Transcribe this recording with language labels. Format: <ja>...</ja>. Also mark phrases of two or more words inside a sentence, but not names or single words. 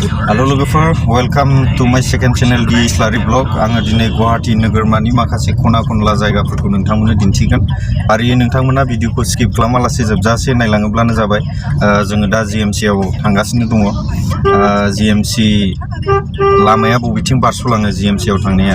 <brx>Hello लोगोफोर,</brx> <en>welcome to my second channel di Islari Blog.</en> <brx>आङो दिनै गुवाहाटी नोगोरमानि माखासे खना-खनला जायगाफोरखौ नोंथांमोननो दिन्थिगोन। आरो नोंथांमोना भिडिअखौ स्किप खालामालासे जोबजासे नायलाङोब्लानो जाबाय। जोङो दा GMC आव थांगासिनो दङ। GMC लामाया बबेथिं बारस'लाङो GMC आव थांनाया।</brx>